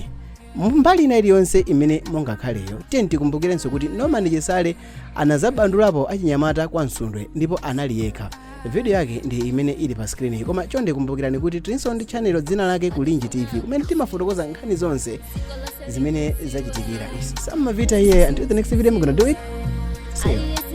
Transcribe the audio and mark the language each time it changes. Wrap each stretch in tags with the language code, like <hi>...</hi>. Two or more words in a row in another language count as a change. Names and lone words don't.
<ny>Mbali ina iliyonse imene mungakhaleyo tikumbukirenso kuti Norman Chisale anazabandulapo achinyamata kwa Msundwe ndipo anali yekha. Video yake ndi imene ili pa screen, koma chonde kumbukirani kuti tilinso ndi channel dzina lake Kulinji TV kumene timafotokoza nkhani zonse zimene zachitikira.</ny> <en>Some Mavita here, until the next video I'm gonna do it. See you.</en>